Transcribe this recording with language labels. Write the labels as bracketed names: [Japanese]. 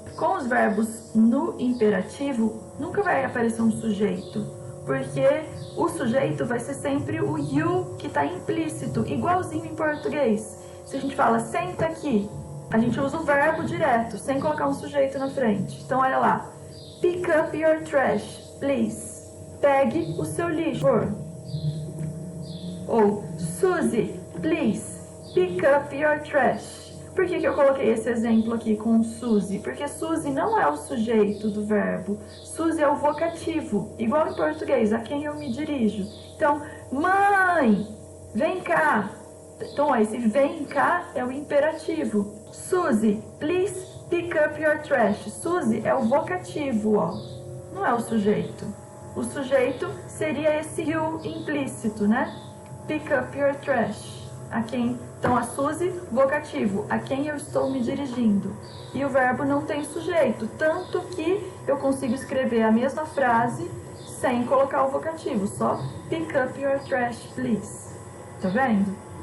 [Portuguese] Com os verbos no imperativo, nunca vai aparecer um sujeito, porque o sujeito vai ser sempre o you que está implícito, igualzinho em português. Se a gente fala senta aqui, a gente usa o verbo direto, sem colocar um sujeito na frente. Então, olha lá. [English] Pick up your trash, please. [Portuguese] Pegue o seu lixo. [English] Ou, Suzy, please, pick up your trash. [Portuguese] Por que eu coloquei esse exemplo aqui com Suzy? Porque Suzy não é o sujeito do verbo. Suzy é o vocativo, igual em português, a quem eu me dirijo. Então, mãe, vem cá. Então, esse vem cá é o imperativo. [English] Suzy, please pick up your trash. [Portuguese] Suzy é o vocativo, ó. Não é o sujeito. O sujeito seria esse you implícito, né? [English] Pick up your trash. [Portuguese] A quem? Então, a Suzy, vocativo, a quem eu estou me dirigindo. E o verbo não tem sujeito, tanto que eu consigo escrever a mesma frase sem colocar o vocativo, só [English] pick up your trash, please. [Portuguese] Tá vendo?